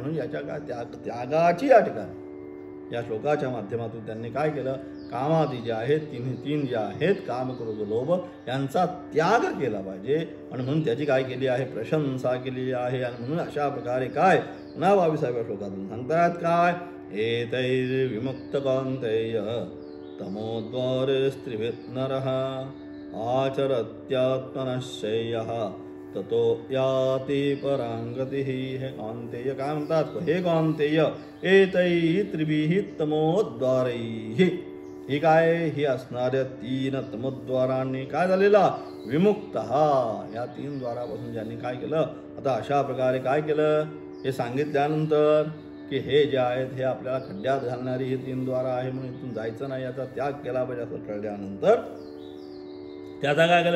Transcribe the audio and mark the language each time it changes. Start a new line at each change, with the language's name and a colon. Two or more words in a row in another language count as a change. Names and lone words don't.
Marathi: म्हणून याच्या काय त्यागाची या ठिकाणी या श्लोकाच्या माध्यमातून त्यांनी काय केलं? कामादी जे आहेत तीन जे आहेत काम, क्रोध, लोभ यांचा त्याग केला पाहिजे. आणि म्हणून त्याची काय केली आहे? प्रशंसा केलेली आहे. आणि म्हणून अशा प्रकारे काय 22व्या श्लोकातून सांगतात काय?
Sanskrit: एतैर्विमुक्त कान्तेय तमोद्वारेस्त्रिभिः नरः आचरत्यात्मनश्चयः ततो याति परांगतिः.
Marathi: हे कांतेय काय म्हणतात?
Sanskrit: हे कांतेय एतैः त्रिभिः तमोद्वारैः.
Marathi: ही काय? ही असणाऱ्या 3 तमोद्वारांनी काय झालेला? विमुक्त. या 3 द्वारापासून ज्यांनी काय केलं? आता अशा प्रकारे काय केलं? हे सांगितल्यानंतर की हे जे आहेत हे आपल्याला खड्ड्यात घालणारी ही 3 द्वारा आहे, म्हणून इथून जायचं नाही, याचा त्याग केला पाहिजे असं कळल्यानंतर त्याचा काय केलं?